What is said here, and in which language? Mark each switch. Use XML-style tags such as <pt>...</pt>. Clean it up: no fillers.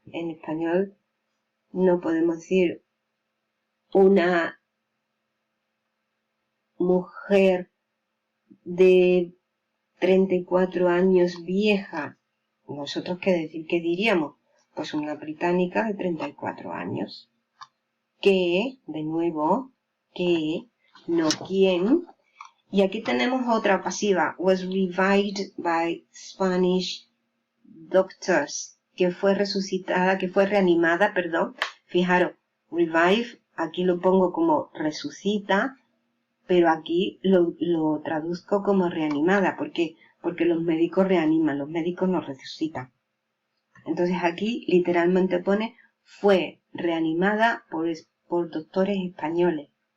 <es>En español no podemos decir una mujer de 34 años vieja. ¿Nosotros qué diríamos? Pues una británica de 34 años. Que, de nuevo, que, no quién. Y aquí tenemos otra pasiva.</es> <en>Was revived by Spanish doctors.</en> <es>Que fue reanimada, perdón. Fijaros, revive, aquí lo pongo como resucita, pero aquí lo traduzco como reanimada. ¿Por qué? Porque los médicos reaniman, los médicos no resucitan. Entonces aquí literalmente pone fue reanimada por doctores españoles.</es>